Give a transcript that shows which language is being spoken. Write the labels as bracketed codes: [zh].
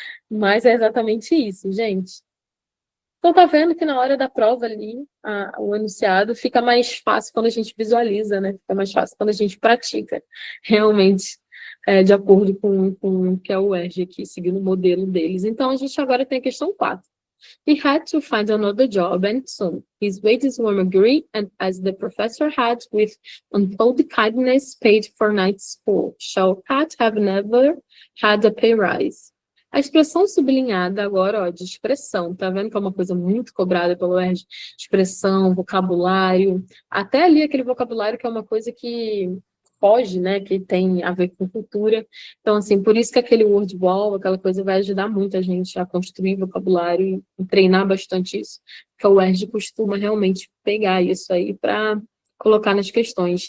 [pt] Mas é exatamente isso, gente. Então, tá vendo que na hora da prova ali, o enunciado fica mais fácil quando a gente visualiza, né? Fica mais fácil quando a gente pratica, realmente, de acordo com o que é o UERJ aqui, seguindo o modelo deles. Então, a gente agora tem a questão 4. [en] He had to find another job, and soon. His wages were meagre, and as the professor had, with untold kindness, paid for night school, Shaukat have never had a pay rise. [pt] A expressão sublinhada agora, ó, de expressão, tá vendo que é uma coisa muito cobrada pelo UERJ? Expressão, vocabulário, até ali aquele vocabulário que é uma coisa que foge, né, que tem a ver com cultura. Então, assim, por isso que aquele word wall, aquela coisa vai ajudar muito a gente a construir vocabulário e treinar bastante isso, porque o UERJ costuma realmente pegar isso aí para colocar nas questões.